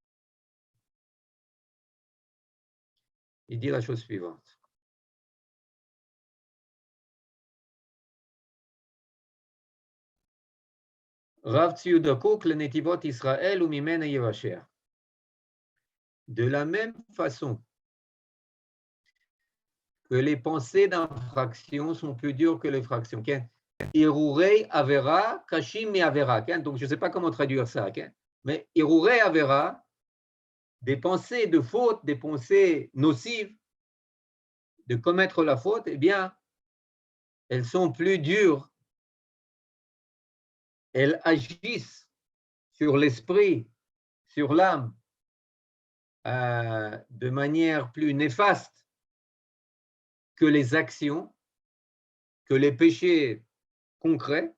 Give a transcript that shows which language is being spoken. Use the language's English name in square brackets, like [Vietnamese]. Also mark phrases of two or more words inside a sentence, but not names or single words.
[French] Rav Tzvi Yehuda Kook, le Netivot Israël ou Mimena Yevashea. De la même façon que les pensées d'infraction sont plus dures que les fractions. [Hebrew] הרהורי עבירה קשים מעבירה. [French] Donc, je ne sais pas comment traduire ça. Mais [Hebrew] הרהורי עבירה, [French] des pensées de faute, des pensées nocives, de commettre la faute, eh bien, elles sont plus dures. Elles agissent sur l'esprit, sur l'âme, de manière plus néfaste que les actions, que les péchés concrets.